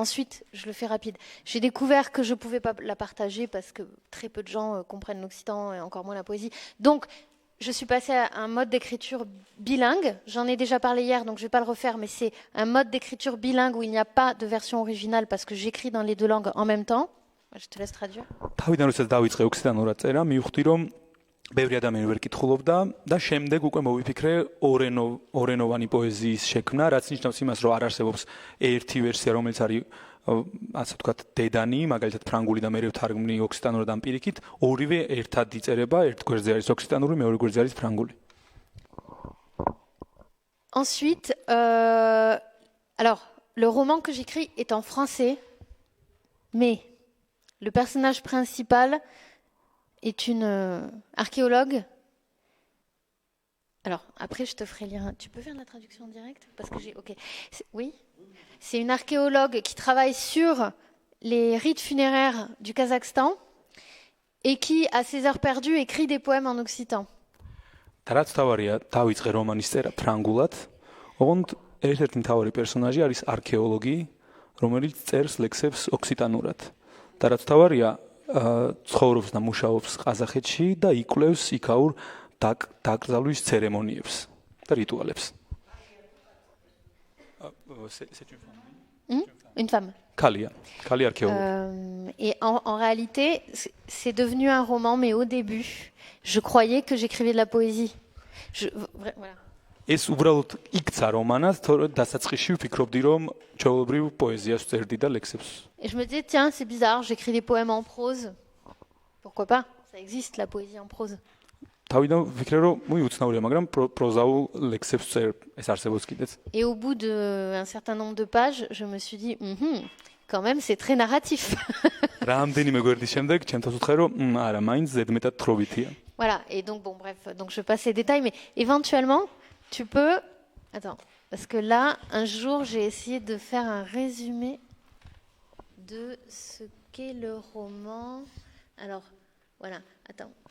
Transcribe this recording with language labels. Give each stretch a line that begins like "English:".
French: Ensuite, je le fais rapide. J'ai découvert que je pouvais pas la partager parce que très peu de gens comprennent l'occitan et encore moins la poésie. Donc je suis passée à un mode d'écriture bilingue. J'en ai déjà parlé hier, donc je ne vais pas le refaire, mais c'est un mode d'écriture bilingue où il n'y a pas de version originale parce que j'écris dans les deux langues en même temps. Je te laisse traduire.
Georgian: თავიდან როდესაც დავიწყე ოქსიტანურად წერა, მივხვდი რომ ბევრი ადამიანი ვერ კითხულობდა და შემდეგ უკვე მოვიფიქრე ორენოვანი პოეზიის შექმნა, რაც ნიშნავს იმას, რომ არ არსებობს ერთი ვერსია, რომელიც არის ასე ვთქვათ, დედანი, მაგალითად ფრანგული და მე ვთარგმნი ოქსიტანურად ამ პირიქით, ორივე ერთად იწერება, ერთ გვერდზე არის ოქსიტანური, მეორე გვერდზე არის ფრანგული.
French: Ensuite, alors, le roman que j'écris est en français, mais le personnage principal est une archéologue. Alors, après, je te ferai lire. Tu peux faire la traduction directe? Parce que j'ai. Ok. Oui. C'est une archéologue qui travaille sur les rites funéraires du Kazakhstan et qui, à ses heures perdues, écrit des poèmes en occitan.
Georgian: რაც თავარია დავიწყე რომანის წერა ფრანგულად, ოღონდ ერთ-ერთი მთავარი პერსონაჟი არის არქეოლოგი, რომელიც წერს ლექსებს ოქსიტანურად. და რაც თავარია ცხოვრობს და მუშაობს ყაზახეთში და იკვლევს იქაურ დაკრძალვის ცერემონიებს და რიტუალებს.
French: C'est une femme. Une femme. Kali archéologue. Et en réalité, c'est devenu un roman, mais au début, je croyais que j'écrivais de la poésie. Voilà.
Georgian: ეს უბრალოდ იქცა რომანად, თორე დასაწყისში ვფიქრობდი, რომ ჩვეულებრივ პოეზიას ვწერდი და ლექსებს.
French: Et je me disais, tiens, c'est bizarre, j'écris des poèmes en prose. Pourquoi pas? Ça existe, la poésie en prose.
Georgian: თავიდან ვფიქრე, რომ უცნაურია, მაგრამ პროზაულ ლექსებს ვწერ, ეს არსებობს კიდეც.
French: Et au bout d'un certain nombre de pages, je me suis dit, quand même, c'est très narratif.
Georgian: რამდენიმე გვერდის შემდეგ ჩემთვის ვთხარ, რომ არა, მაინც ზედმეტად თხრობითია.
French: Voilà, et donc, bon, bref, donc je passe les détails, mais éventuellement, tu peux... Attends, parce que là, un jour, j'ai essayé de faire un résumé de ce qu'est le roman. Alors, voilà, attends.